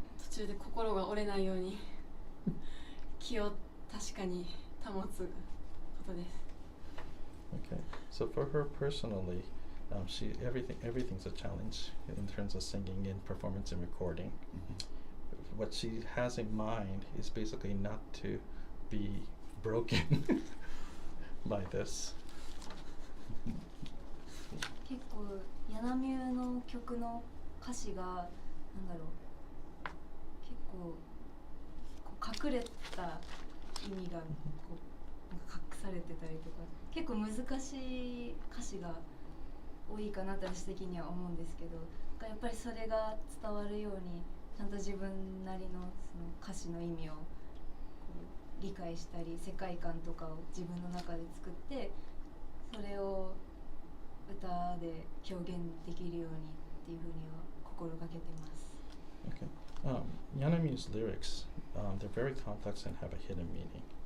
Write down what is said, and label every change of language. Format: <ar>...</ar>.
<ja>途中で心が折れないように気を確かに保つことです。</ja> <en>Okay, so for her personally, everything's a challenge in terms of singing and performance and recording. What she has in mind is basically not to be broken by this.</en> <ja>結構ヤナミューの曲の歌詞がなんだろう、結構こう隠れた意味がこうなんか隠されてたりとか、結構難しい歌詞が多いかなと私的には思うんですけど、やっぱりそれが伝わるようにちゃんと自分なりのその歌詞の意味をこう理解したり世界観とかを自分の中で作ってそれを歌で表現できるようにっていうふうには心がけてます。</ja> <en>Okay. Yanami's lyrics, they're very complex and have a hidden meaning.</en>